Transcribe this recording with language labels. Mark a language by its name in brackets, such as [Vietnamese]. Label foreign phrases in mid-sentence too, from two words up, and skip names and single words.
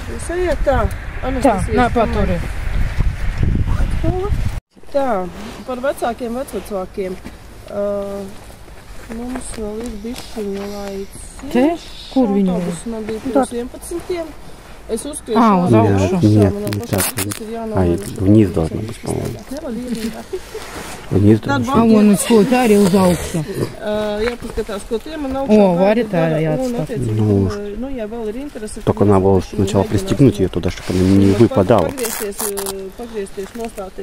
[Latvian] Jūs ejiet tā. Tā, nā, paturi. Tā, par vecākiem, vecvecākiem. Mums vēl ir bišķiņa laiks. Te? Kur viņa ir? Autobus man bija pirms 11. Es uzskriešu uz augšu. [Russian] Нет, вниз должно быть, по-моему. Вниз должно быть. Вон сколько [Latvian] arī uz augšu. Jāpaskatās, ko tie man augšā. О, Варя tā jāatskatās. Nu, ja vēl ir interesi. [Russian] Только надо было сначала пристегнуть ее туда, чтобы она не выпадала. [Latvian] Pagriezties, nostāties.